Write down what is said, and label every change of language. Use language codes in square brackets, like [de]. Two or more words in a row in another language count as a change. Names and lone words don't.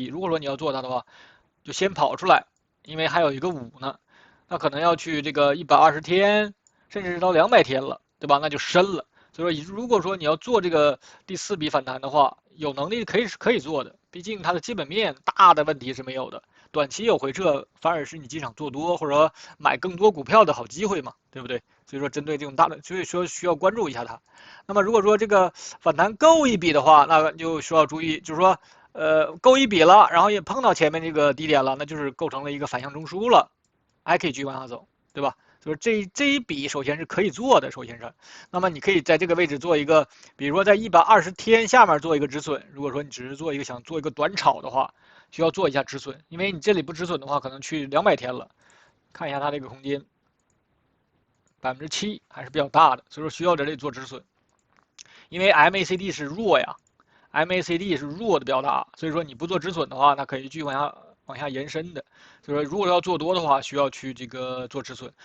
[zh] 如果說你要做它的話，就先跑出來，因為還有一個5呢，那可能要去這個120天，甚至是到200天了，對吧？那就深了。所以說，如果說你要做這個第4筆反彈的話，有能力可以做的，畢竟它的基本面大的問題是沒有的。短期有回撤，反而是你進場做多或者說買更多股票的好機會嘛，對不對？所以說針對這種大的，所以說需要關注一下它。那麼如果說這個反彈夠一筆的話，那就需要注意，就是說夠一筆了，然後也碰到前面這個低點了，那就是構成了一個反向中樞了，還可以繼續往下走，對吧？就是這一筆首先是可以做的，首先是，那麼你可以在這個位置做一個，比如說在120天下面做一個止損。如果說你只是想做一個短炒的話，需要做一下止損，因為你這裡不止損的話，可能去200天了。看一下它這個空間，7%還是比較大的，所以說需要在這裡做止損。因為 MACD 是弱呀 ，MACD 是弱的比較大，所以說你不做止損的話，那可以繼續往下延伸的。所以說如果要做多的話，需要去這個做止損。